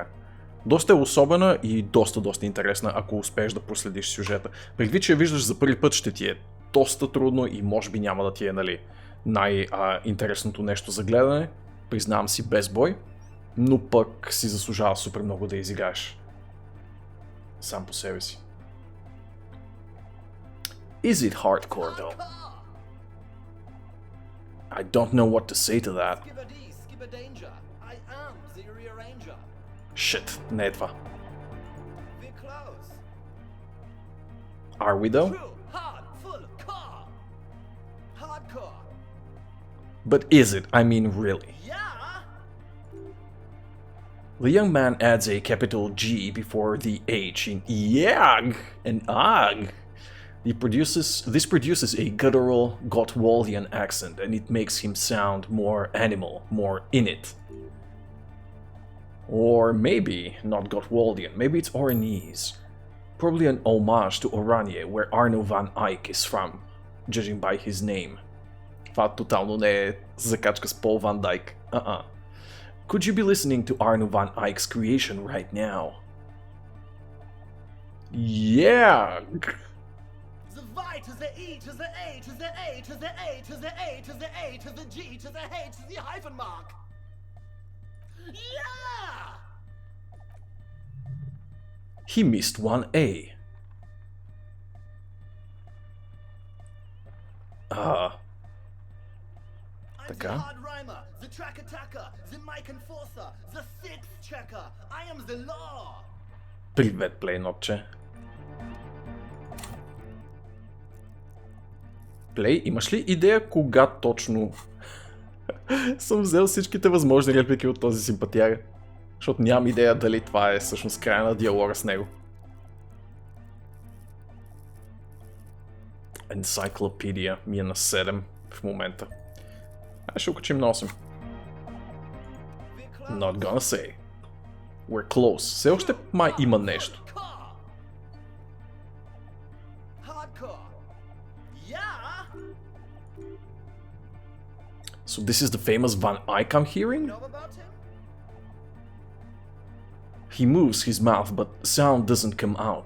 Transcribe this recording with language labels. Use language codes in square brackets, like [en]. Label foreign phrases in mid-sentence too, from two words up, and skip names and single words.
[bg] Доста е особена и доста интересна, ако успееш да проследиш сюжета. Предвид, че я виждаш за първи път, ще ти е доста трудно и може би няма да ти е, нали, най-интересното нещо за гледане. Признавам си без бой, но пък си заслужава супер много да изиграеш сам по себе си. [en] Is it hardcore though? I don't know what to say to that. Shit, [bg] не е това. [en] Are we though? But is it? I mean, really? The young man adds a capital G before the H in YAG and AG. This produces a guttural Gottwaldian accent, and it makes him sound more animal, more in it. Or maybe not Gottwaldian, maybe it's Oranese. Probably an homage to Oranje, where Arno van Eyck is from, judging by his name. [bg] Това тотално не е закачка с Пол Ван Дайк. [en] Could you be listening to Arno van Eyck's creation right now? Yeah! The Y to the E to the A to the A to the A to the A to the A to the G to the H to the hyphen mark. Yeah! He missed one A. [bg] Така. [en] I'm the hard rhymer, the track attacker, the mic enforcer, the sixth checker. I am the law. [bg] Привет, плейнотче. Плей, имаш ли идея кога точно съм взел всичките възможни реплики от този симпатяга? Защото нямам идея дали това е всъщност края на диалога с него. Енциклопедия ми е на 7 в момента. Ще окачим на 8. [en] Not gonna say. We're close. [bg] Все още май има нещо. [en] So this is the famous Van Eyck I'm hearing? He moves his mouth, but sound doesn't come out.